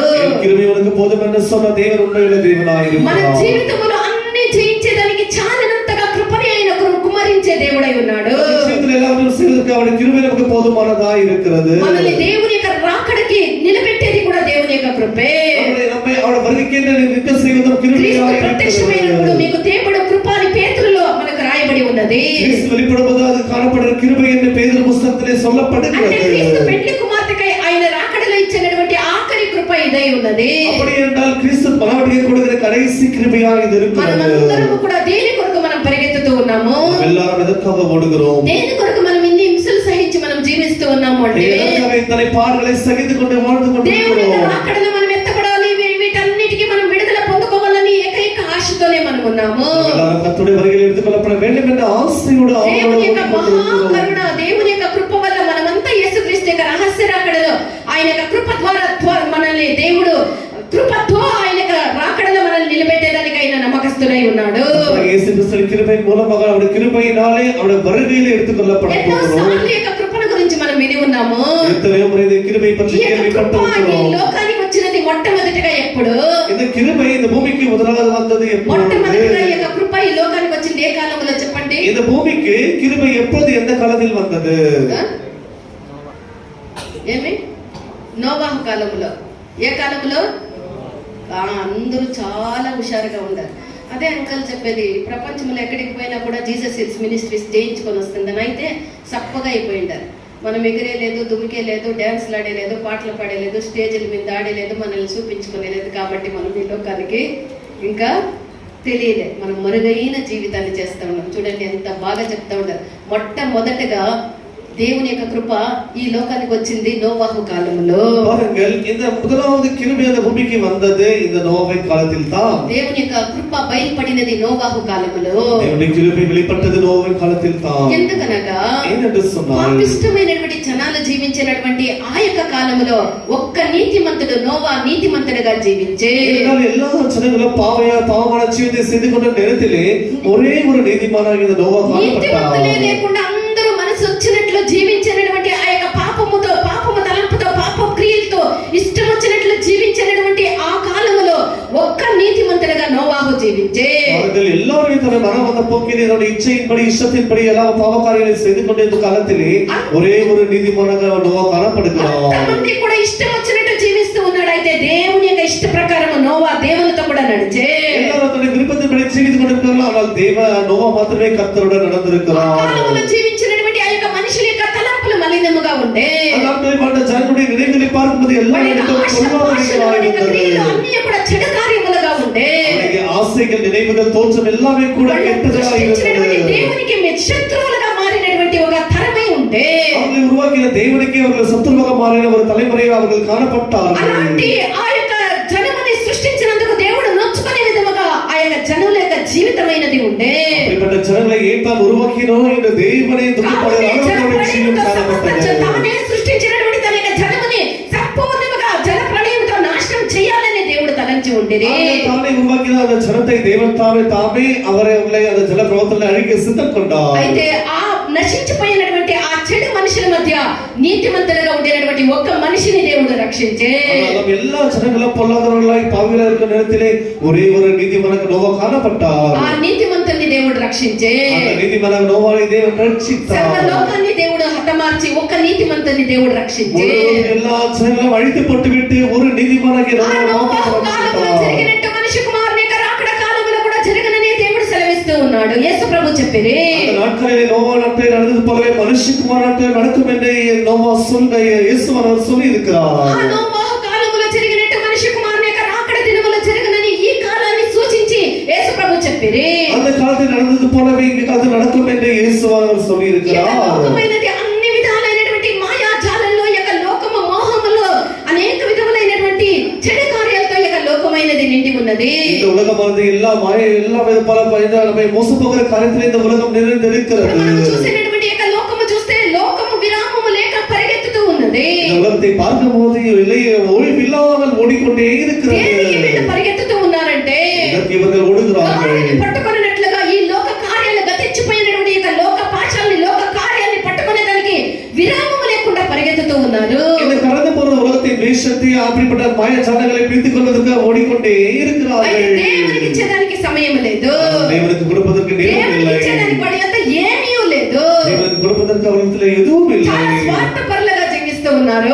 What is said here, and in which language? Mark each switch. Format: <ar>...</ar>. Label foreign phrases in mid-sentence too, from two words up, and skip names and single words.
<ta>என் கிருபை உனக்கு போதும் என்று சொன்ன தேவன் உண்மையுள்ள</ta> <te>మన</te> <ta>தேவனாயிருக்கிறார்.</ta> <te>జీవితంలో అన్ని జయించేదానికి చాలినంతగా కృపని ఆయన కుమ్మరించే దేవుడై ఉన్నాడు.</te> <ta>జీవితంలో எல்லாவற்றையும் செய்வதற்கு அவருடைய கிருபை நமக்கு போதுமானதா இருக்கிறது.</ta> <te>మనల్ని దేవుని యొక్క రాకడకి నిలబెట్టేది కూడా దేవుని యొక్క కృపే.</te> <ta>நம்மை அவருடைய வருகைக்கு நிற்க செய்வதும் கிருபையாக</ta> <te>క్రీస్తు ప్రత్యక్షమైనప్పుడు</te> <ta>இருக்கிறது.</ta> <te>మీకు దేవుడు కృప అని పేతురులో మనకు రాయబడి ఉన్నది.</te> <ta>கிறிஸ்து வெளிப்படுவது அது காணப்படுகிற கிருபை என்று பேதுரு புத்தகத்திலே</ta> <te>అంటే</te> <ta>சொல்லப்படுகிறது.</ta> <te>క్రీస్తు పెళ్లి కుమార్తెకై ఆయన రాకడలో ఇచ్చినటువంటి ఆఖరి కృప ఇదై ఉన్నది.</te> <ta>அப்படி என்றால் கிறிஸ்து மனவடியை கொடுக்கிற கடைசி கிருபையாக இது இருக்கிறது.</ta> <te>మనమందరము కూడా దేని కొరకు మనం పరిగెత్తుతూ ఉన్నాము?</te> <ta>எல்லாரும் எதற்காக ஓடுகிறோம்?</ta> <te>దేని కొరకు మనం ఇన్ని హింసలు సహించి మనం జీవిస్తూ ఉన్నాము అంటే</te> <ta>எதற்காக இத்தனை பாடுகளை சகித்துக் கொண்டு வாழ்ந்து</ta> <te>దేవుని యొక్క</te> <ta>கொண்டிருக்கிறோம்?</ta> <te>రాకడలో మనం ఎత్తపడాలి, వీటన్నిటికీ మనం విడుదల పొందుకోవాలని ఏకైక ఆశతోనే మనం ఉన్నాము.</te> <ta>எல்லாரும் கர்த்தருடைய வருகையில் எடுத்துக்கொள்ளப்பட வேண்டும் என்ற ஆசையோடு</ta> <te>దేవుని యొక్క</te> <ta>ஆவலோடு</ta> <te>మహాకరుణ, దేవుని యొక్క కృప వల్ల మనమంతా యేసుక్రీస్తు యొక్క రహస్య రాకడలో ఆయన యొక్క కృప ద్వారా మనల్ని దేవుడు కృపతో ఆయన యొక్క రాకడలో మనల్ని నిలబెట్టేదానికి ఆయన నమ్మకస్తుడై ఉన్నాడు.</te> <ta>இயேசு கிறிஸ்துவின் கிருபையின் மூலமாக அவருடைய கிருபையினாலே அவருடைய வருகையில் எடுத்துக்கொள்ளப்பட</ta> <te>ఎన్నో</te> <ta>போகிறோம்.</ta> <te>సార్లు యొక్క కృపను గురించి మనం విని ఉన్నాము.</te> <ta>எத்தனையோ முறை இந்த கிருபை பற்றி</ta> <te>ఈ యొక్క కృప ఈ</te> <ta>கேள்விப்பட்டிருக்கிறோம்.</ta> <te>లోకానికి వచ్చినది మొట్టమొదటిగా ఎప్పుడు?</te> <ta>இந்த கிருபை இந்த பூமிக்கு முதலாவது வந்தது எப்பொழுது?</ta> <te>మొట్టమొదటిగా ఈ యొక్క కృప ఈ లోకానికి వచ్చింది ఏ కాలంలో చెప్పండి?</te> <ta>இந்த பூமிக்கு கிருபை எப்போது எந்த காலத்தில் வந்தது?</ta> <te>ఏమి? నోవాహు కాలంలో. ఏ కాలంలో? అందరూ చాలా హుషారుగా ఉన్నారు. అదే అంకల్ చెప్పేది, ప్రపంచంలో ఎక్కడికి పోయినా కూడా జీసస్ హిల్స్ మినిస్ట్రీస్ చేయించుకొని వస్తుందని. అయితే సప్పగా అయిపోయిండారు. మనం ఎగిరేలేదు, దుమికేలేదు, డ్యాన్స్లు ఆడేలేదు, పాటలు పాడేలేదు, స్టేజ్ల మీద ఆడేలేదు, మనల్ని చూపించుకోలేదు. కాబట్టి మనం ఈ లోకానికి ఇంకా తెలియలే, మనం మరుగైన జీవితాన్ని చేస్తూ ఉన్నాం. చూడండి ఎంత బాగా చెప్తా ఉన్నారు. మొట్టమొదటగా దేవుని యొక్క కృప ఈ లోకానికి వచ్చింది నోవాహు కాలంలో.</te> <ta>பாருங்கள், இந்த முதலாவது கிருபை அந்த பூமிக்கு வந்தது இந்த நோவாவின் காலத்தில் தான்.</ta> <te>దేవుని యొక్క కృప బయలుపడినది నోవాహు కాలంలో.</te> <ta>தேவனுடைய கிருபை வெளிப்பட்டது நோவாவின் காலத்தில் தான்.</ta> <te>ఎందుకనగా</te> <ta>ஏனென்று சொன்னால்</ta> <te>పాపిష్టమైనటువంటి జనాలు జీవించినటువంటి ఆ యొక్క కాలంలో ఒక్క నీతిమంతుడు నోవా నీతిమంతుడుగా జీవించే.</te> <ta>இதனால் எல்லா ஜனங்களும் பாவமான ஜீவிதத்தை செய்து கொண்ட நேரத்திலே ஒரே ஒரு நீதிமானாக இந்த நோவா</ta> <te>నీతిమంతులే</te> <ta>காணப்பட்டார்.</ta> <te>లేకుండా అందరూ మనసు వచ్చినట్లు జీవించినటువంటి ఆ యొక్క పాపము తలంపుతో పాప క్రియలతో ఇష్టం వచ్చినట్లు జీవించినటువంటి ఆ కాలంలో ఒక్క నీతిమంతుడుగా నోవాహు జీవించే.</te> <ta>அவர்கள் எல்லாரும் தன்னை மனம் வந்த போக்கில் என்னுடைய இச்சையின்படி இஷ்டத்தின்படி எல்லாம் பாவ காரியங்களை செய்து கொண்டிருந்த காலத்திலே ஒரே ஒரு நீதிமானாக நோவா காணப்படுகிறார்.</ta> <te>అంతమంది కూడా ఇష్టం వచ్చినట్టు జీవిస్తూ ఉన్నాడు. అయితే దేవుని యొక్క ఇష్ట ప్రకారం నోవా దేవునితో కూడా నడిచే.</te> <ta>எல்லாரும் தன்னை விருப்பத்தின்படி ஜீவித்துக் கொண்டிருக்கிறார்கள். ஆனால் நோவா மாத்திரமே கர்த்தருடன் நடந்திருக்கிறார்.</ta> <te>కాలంలో జీవించినటువంటి ఆ యొక్క మనుషుల యొక్క తలంపులు మలినముగా ఉండే.</te> <ta>நாட்களில் வாழ்ந்த ஜனங்களுடைய நினைவுகளை பார்க்கும்போது எல்லா இடத்திலும் பொல்லாதவைகளாக இருந்தது.</ta> <te>అన్ని కూడా చెడు కార్యములుగా ఉండే.</te> <ta>அவருடைய ஆசைகள் நினைவுகள் தோற்றம் எல்லாமே கூட கெட்டதாக இருந்தது.</ta> <te>దేవునికి శత్రువులుగా మారినటువంటి ఒక తరమే ఉండే.</te> <ta>அவர்களை உருவாக்கின தேவனுக்கே அவர்கள் சத்துருவாக மாறின ஒரு தலைமுறையை அவர்கள் காணப்பட்டார்கள்.</ta> <te>అలాంటి ఆ యొక్క జనముని సృష్టించినందుకు దేవుడు నొచ్చుకునే విధముగా ఆ యొక్క జనుల యొక్క జీవితమైనది ఉండే.</te> <ta>அப்படிப்பட்ட ஜனங்களை ஏன் தான் உருவாக்கினோ என்று தேவனை துக்கப்படுகிற அளவுக்கு ஜீவன் காணப்பட்டது.</ta> <te>తానే సృష్టించినటువంటి తన యొక్క జనముని సంపూర్ణముగా జల ప్రళయంతో నాశనం చేయాలని దేవుడు తలంచి ఉండేది.</te> <ta>தானே உருவாக்கின அந்த ஜனத்தை தேவன் தாமே அவரை அந்த ஜல பிரவாகத்தில் அழிக்க சித்தம் கொண்டார்.</ta> <te>అయితే ఆ నశించిపోయినటువంటి ఆ చెడు మనుషుల మధ్య నీతిమంతులుగా ఉండేటువంటి ఒక్క మనిషిని దేవుడు రక్షించే.</te> <ta>எல்லா ஜனங்களும் பொல்லாதவர்களாய் பாவிகளாக இருக்கிற நேரத்திலே ஒரே ஒரு நீதிமானாக நோவா காணப்பட்டார்.</ta> <te>ఆ నీతిమంతుల్ని దేవుడు రక్షించే.</te> <ta>அந்த நீதிமானாக நோவாவை தேவன் ரட்சித்தார்.</ta> <te>సర్వలోకాన్ని దేవుడు హతమార్చి ఒక్క నీతిమంతుల్ని దేవుడు రక్షించే.</te> <ta>எல்லா ஜனங்களும் அழித்து போட்டுவிட்டு ஒரு நீதிமானாக</ta> <te>ఆ</te> <ta>நோவாவை</ta> <te>నోవాహు కాలంలో</te> <ta>రక్షిத்தார்.</ta> <te>జరిగినట్టు మనిషి కుమారుని యొక్క రాకడ కాలంలో కూడా జరగనని దేవుడు సెలవిస్తూ ఉన్నాడు. యేసు ప్రభు చెప్పిరి.</te> <ta>அந்த நாட்களிலே நோவா நாட்களில் நடந்தது போலவே மனுஷகுமார் நாட்களில் நடக்கும் என்று நோவா இயேசுவானவர் சொல்லி இருக்கிறார்.</ta> <te>ఆ నోవాహు కాలంలో జరిగినట్టు మనిషి కుమారుని యొక్క రాకడ దినములో జరగనని ఈ కాలంలో చెప్పిరి.</te> <ta>அந்த காலத்தில் நடந்தது போலவே இந்த காலத்தில் நடக்கும் என்று இயேசுவானவர் சொல்லி</ta> <te>ఈ యొక్క</te> <ta>இருக்கிறார்.</ta> <te>లోకమైనది అన్ని విధాలైనటువంటి మాయాజాలంలో, ఈ యొక్క లోకము మోహములో అనేక విధములైనటువంటి చెడు కార్యాలతో ఈ యొక్క లోకమైనది నిండి ఉన్నది.</te> <ta>இந்த உலகமானது எல்லா மாய எல்லா வித பல நம்மை மோச போகிற காரியத்தில் இந்த உலகம் நிறைந்திருக்கிறது.</ta> <te>మనం చూసేటటువంటి ఈ యొక్క లోకము చూస్తే లోకము విరామము లేక పరిగెత్తుతూ ఉన్నది.</te> <ta>இந்த உலகத்தை பார்க்கும்போது ஓய்வில்லாமல் ஓடிக்கொண்டே இருக்கிறது.</ta> <te>దేనికి వీళ్ళు పరిగెత్తుతూ ఉన్నారంటే</te> <ta>இதற்கு இவர்கள் ஓடுகிறார்கள்.</ta> <te>గాడిని పట్టుకొనినట్లుగా ఈ లోక కార్యాలు గతించిపోయినటువంటి ఈ యొక్క లోక పాశాలని, లోక కార్యాలని పట్టుకునే దానికి విరామము లేకుండా పరిగెత్తుతూ ఉన్నారు.</te> <ta>இந்த கடந்து போற உலகத்தின் வேஷத்தை அப்படிப்பட்ட மாயச்சாரங்களை பிடித்துக் கொள்வதற்கு ஓடிக்கொண்டே</ta> <te>అయితే</te> <ta>இருக்கிறார்கள்.</ta> <te>దేవునికి ఇచ్చేదానికి సమయం లేదు.</te> <ta>தேவனுக்கு கொடுப்பதற்கு நேரம்</ta> <te>దేవునికి</te> <ta>இல்லை.</ta> <te>ఇచ్చేదానికి వాడి యొక్క ఏమీ లేదు.</te> <ta>தேவனுக்கு கொடுப்பதற்கு அவர்களிடத்தில் எதுவும் இல்லை.</ta> <te>చాలా స్వార్థపరులుగా జీవిస్తూ ఉన్నారు.</te>